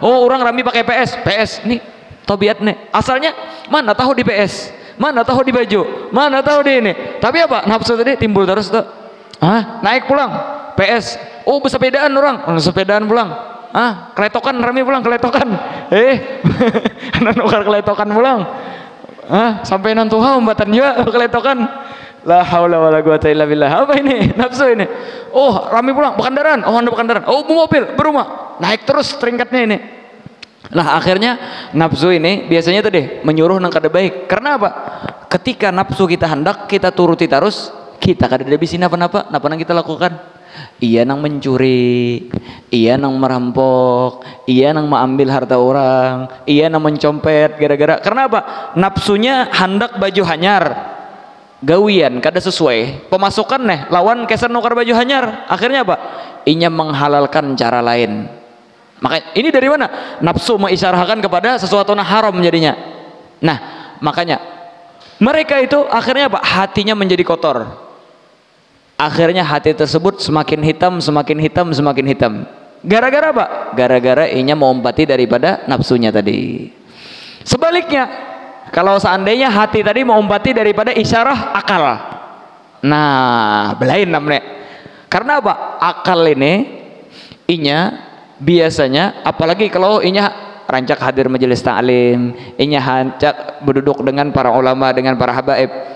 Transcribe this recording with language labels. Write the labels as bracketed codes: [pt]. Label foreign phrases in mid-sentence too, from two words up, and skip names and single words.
[bjn] Oh orang rame pakai PS nih tobiat nih. Asalnya mana tahu di PS, mana tahu di baju, mana tahu di ini. Tapi apa nafsu tadi timbul terus tuh. Naik pulang PS. Oh bersepedaan orang, sepedaan pulang. Keletokan rame pulang keletokan. Nukar keletokan pulang. Sampai nantuha umbatan juga keletokan. [ar] لا حول ولا قوة إلا بالله. [bjn] Apa ini? Nafsu ini. Oh rame pulang berkendaraan. Oh anda berkendaraan. Oh mobil berumah. Naik terus teringkatnya ini. Nah akhirnya nafsu ini biasanya tadi menyuruh nang kada baik. Karena apa? Ketika nafsu kita hendak kita turuti terus, kita kada bisa napa-napa nang kita lakukan. Iya nang mencuri, iya nang merampok, iya nang mengambil harta orang, iya nang mencopet gara-gara karena apa? Nafsunya hendak baju hanyar, gawian kada sesuai pemasukan nih lawan kesan nukar baju hanyar. Akhirnya apa? Inya menghalalkan cara lain. Makanya ini dari mana? Nafsu mengisyarahkan kepada sesuatu yang haram jadinya. Nah makanya mereka itu akhirnya apa? Hatinya menjadi kotor. Akhirnya hati tersebut semakin hitam, semakin hitam, semakin hitam. Gara-gara apa? Gara-gara inya mengumpati daripada nafsunya tadi. Sebaliknya, kalau seandainya hati tadi mengumpati daripada isyarah akal. Nah, belain namanya. Karena apa? Akal ini inya biasanya, apalagi kalau inya rancak hadir majelis ta'lim, inya rancak berduduk dengan para ulama, dengan para habaib.